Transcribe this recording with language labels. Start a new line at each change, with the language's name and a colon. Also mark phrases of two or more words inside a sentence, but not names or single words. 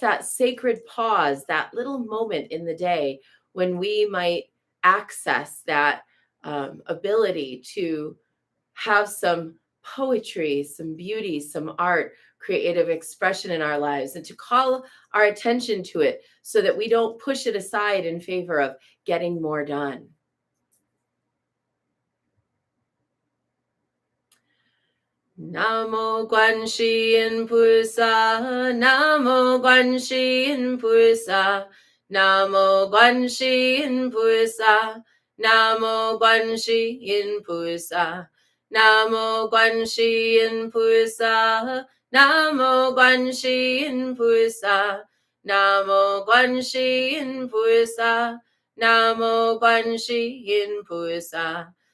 English: that sacred pause, that little moment in the day when we might access that ability to have some poetry, some beauty, some art, creative expression in our lives, and to call our attention to it so that we don't push it aside in favor of getting more done.
Chinese: 南无观音菩萨，南无观音菩萨, 南无观音菩萨，南无观音菩萨，南无观音菩萨，南无观音菩萨，南无观音菩萨，南无观音菩萨.